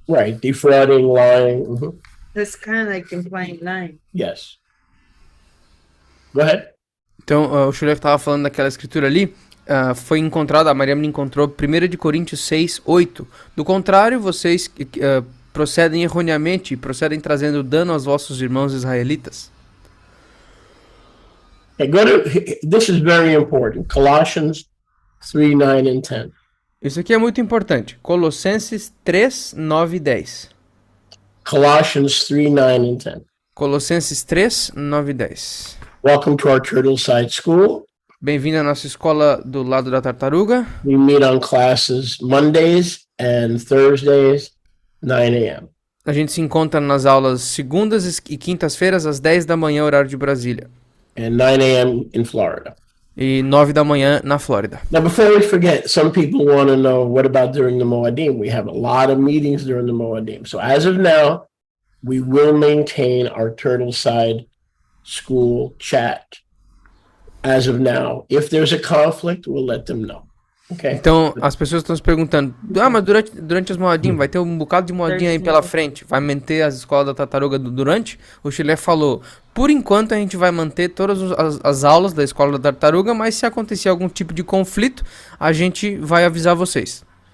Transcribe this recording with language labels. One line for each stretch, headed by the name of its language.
English: right, defrauding, lying. That's kind of like implying lying. Yes. Go ahead.
Portuguese: Então, o Schuller estava falando daquela escritura ali, foi encontrada, a Maria me encontrou 1 de Coríntios 6, 8. Do contrário, vocês procedem erroneamente, procedem trazendo dano aos vossos irmãos israelitas.
English: Okay, this is very important. Colossians 3, 9 and 10.
Portuguese: Isso aqui é muito importante. Colossenses 3, 9 e 10.
English: Colossians 3, 9 and 10.
Portuguese: Colossenses 3, 9 e 10.
English: Welcome to our Turtle Side School.
Portuguese: Bem-vindo à nossa escola do lado da tartaruga.
English: We meet on classes Mondays and Thursdays, 9 a.m.
Portuguese: A gente se encontra nas aulas segundas e quintas-feiras às 10 da manhã, horário de Brasília.
English: And 9 a.m. in Florida.
Portuguese: E 9 da manhã na Flórida.
English: Now, before we forget, some people want to know, what about during the Moedim? We have a lot of meetings during the Moedim. So as of now, we will maintain our Turtle Side School chat. As of now, if there's a conflict, we'll let them know. Okay?
Portuguese: Então, as pessoas estão se perguntando, mas durante as Moedim, vai ter um bocado de Moedim aí pela frente, vai manter as escolas da tartaruga durante? O Chile falou, por enquanto a gente vai manter todas as aulas da escola da tartaruga, mas se acontecer algum tipo de conflito, a gente vai avisar vocês.